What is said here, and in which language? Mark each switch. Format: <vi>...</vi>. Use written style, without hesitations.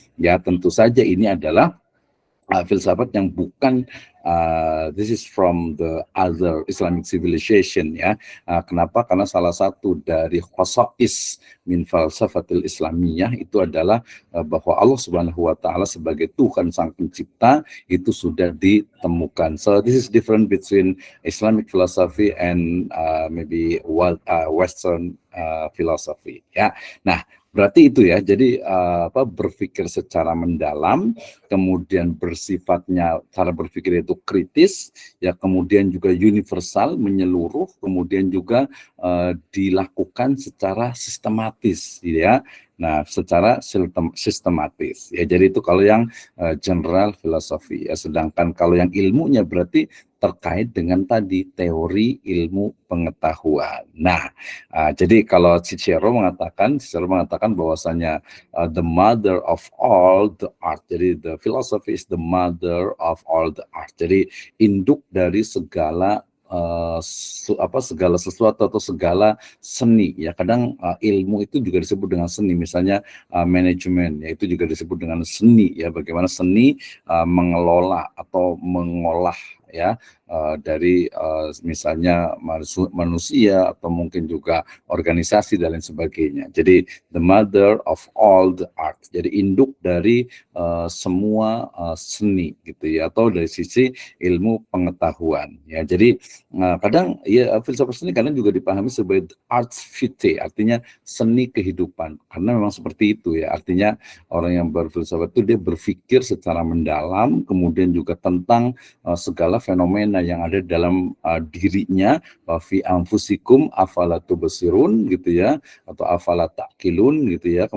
<id>Ya, tentu saja ini adalah filsafat yang bukan</id> <en>this is from the other Islamic civilization</en> <id>ya. Kenapa? Karena salah satu dari</id> <ar>khasais min falsafatil Islamiyah</ar> <id>itu adalah bahwa Allah Subhanahu wa taala sebagai Tuhan sang pencipta itu sudah ditemukan.</id> <en>So this is different between Islamic philosophy and maybe Western philosophy ya.</en> <id>Nah, berarti itu ya, jadi berpikir secara mendalam, kemudian bersifatnya cara berpikir itu kritis, ya, kemudian juga universal, menyeluruh, kemudian juga dilakukan secara sistematis, ya. Nah, secara sistematis, ya. Jadi itu kalau yang general filosofi, ya. Sedangkan kalau yang ilmunya berarti terkait dengan tadi teori ilmu pengetahuan. Nah, jadi kalau Cicero mengatakan bahwasanya</id> <en>the mother of all the art.</en> <id>Jadi</id> <en>the philosophy is the mother of all the art.</en> <id>Jadi induk dari segala segala sesuatu atau segala seni ya. Kadang ilmu itu juga disebut dengan seni, misalnya manajemen ya, itu juga disebut dengan seni ya, bagaimana seni mengelola atau mengolah ya dari misalnya manusia atau mungkin juga organisasi dan lain sebagainya. Jadi</id> <en>the mother of all the art.</en> <id>Jadi induk dari semua seni gitu ya, atau dari sisi ilmu pengetahuan ya. Jadi kadang ya filsafat seni kadang juga dipahami sebagai arts vitae, artinya seni kehidupan, karena memang seperti itu ya. Artinya orang yang berfilsafat itu dia berpikir secara mendalam, kemudian juga tentang segala fenomena yang ada dalam dirinya,</id> <ar>fi anfusikum afala tubsirun</ar> <id>gitu ya, atau</id> <ar>afala taqilun</ar> <id>gitu ya.</id>